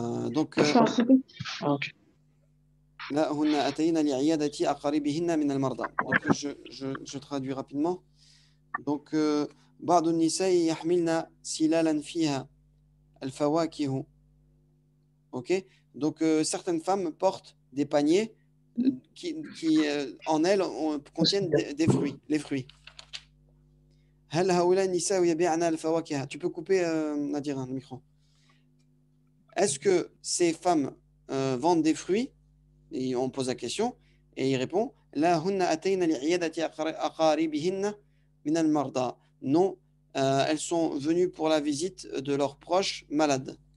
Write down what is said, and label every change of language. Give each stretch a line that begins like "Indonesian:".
French: Donc, là,
Arabic: هن أتينا لعيادة أقاربهن من المرضى.
French: Donc, je traduis rapidement. Donc, بعض النساء يحملن سلالا فيها الفواكه. Ok? Donc, certaines femmes portent des paniers qui en elles contiennent des fruits, les fruits.
Arabic: هل هؤلاء النساء يبيعن الفواكه.
French: Tu peux couper, Nadir, le micro. Est-ce que ces femmes vendent des fruits? Et on pose la question et il répond
Arabic: لا هن أتينا لعيادة أقاربهن من المرضى.
French: Non, elles sont venues pour la visite de leurs proches malades.